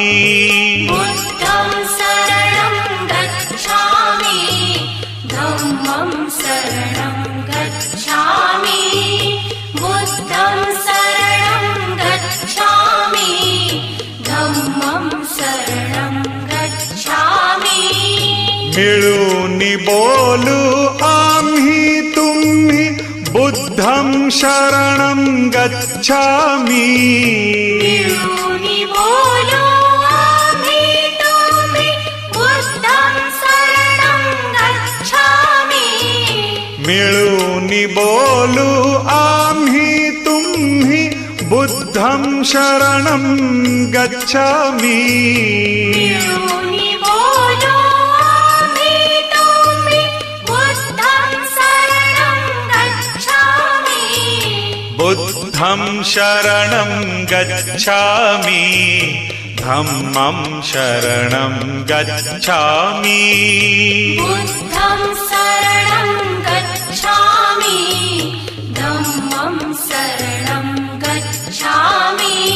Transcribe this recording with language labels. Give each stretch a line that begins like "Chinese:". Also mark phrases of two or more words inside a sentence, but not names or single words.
Pali: बुद्धं शरणं गच्छामि धम्मं शरणं गच्छामि बुद्धं शरणं गच्छामि धम्मं शरणं गच्छामि
Marathi: मिळून बोलू आम्ही तुम्ही
Pali: बुद्धं शरणं गच्छामि
Marathi: मिळूनि बोलो आम्ही तुम्ही
Pali: बुद्धं शरणं गच्छामि
Marathi: मिळून बोलू आम्ही तुम्ही
Pali: बुद्धं शरणं गच्छामि
Marathi: मिळूनि बोलो आम्ही तुम्ही
Pali: बुद्धं शरणं गच्छामि बुद्धं शरणं गच्छामि धम्मं शरणं गच्छामि बुद्धं शरणं गच्छामि धम्मं शरणं गच्छामि